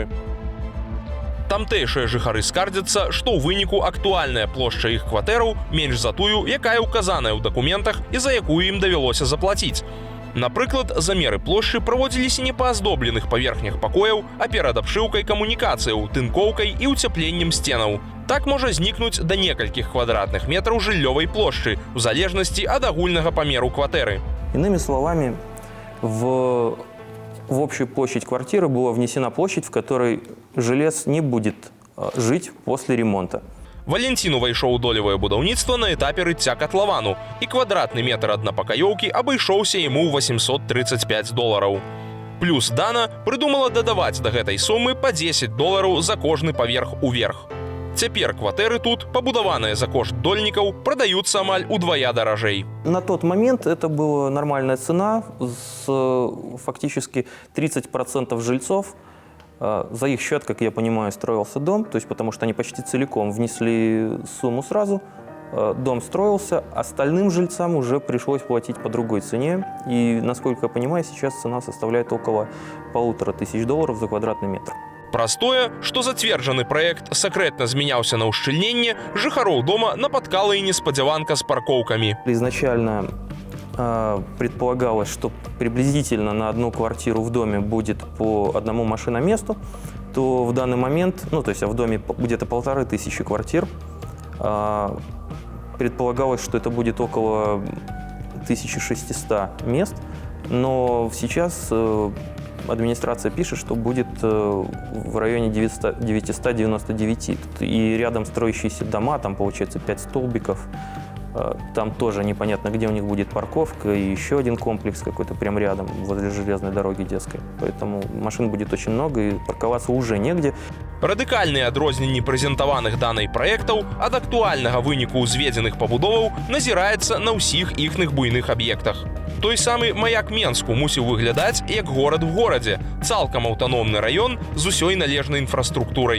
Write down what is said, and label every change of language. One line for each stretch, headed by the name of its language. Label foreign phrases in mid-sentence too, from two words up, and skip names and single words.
Belarusian: Тамтэйшыя жыхары скардзяцца, што ў выніку актуальная плошча іх кватэраў менш за тую, якая ўказаная ў дакументах і за якую ім давялося заплаціць. Напрыклад, замеры плошчы праводзіліся не па аздобленых паверхнях пакояў, а перад абшыўкай камунікацыяў, тынкоўкай і ўцяпленнем сценаў. Так можа знікнуць да некалькіх квадратных метраў жыллёвай плошчы, у залежнасці ад агульнага памеру кватэры.
Russian: Иными словами, в общую площадь квартиры была внесена площадь, в которой жилец не будет жить после ремонта.
Belarusian: Валентин увайшоў у долевое будаўніцтва на этапе рыцця катлавану, і квадратны метр аднапакаёўкі абышоўся яму ў $835. Плюс Дана прыдумала дадаваць да гэтай сумы па $10 за кожны паверх уверх. Цяпер кватэры тут, пабудаваныя за кошт дольнікаў, прадаюцца амаль удвая даражэй.
Russian: На тот момент это была нормальная цена, фактически 30% жильцов. За их счет, как я понимаю, строился дом, то есть потому что они почти целиком внесли сумму сразу, дом строился, остальным жильцам уже пришлось платить по другой цене. И, насколько я понимаю, сейчас цена составляет около $1500 за квадратный метр. Простое,
Belarusian: што зацверджаны праект сакрэтна змяняўся на ўшчыльненне, жыхароў дома напаткала і неспадзяванка з паркоўкамі.
Russian: Изначально предполагалось, что приблизительно на одну квартиру в доме будет по одному машиноместу, то в данный момент, то есть в доме где-то 1500 квартир, предполагалось, что это будет около 1600 мест, но сейчас администрация пишет, что будет в районе 999, и рядом строящиеся дома, там получается 5 столбиков. Там тоже непонятно, где у них будет парковка, и еще один комплекс какой-то прям рядом, возле железной дороги детской. Поэтому машин будет очень много, и парковаться уже негде.
Belarusian: Радыкальныя адрозненні прэзентаваных данай праектаў ад актуальнага выніку ўзведзеных пабудоваў назіраецца на ўсіх іхных буйных аб'ектах. Той самы Маяк Менску мусіў выглядаць як горад в горадзе, цалкам аўтаномны раён з усёй належнай інфраструктурай.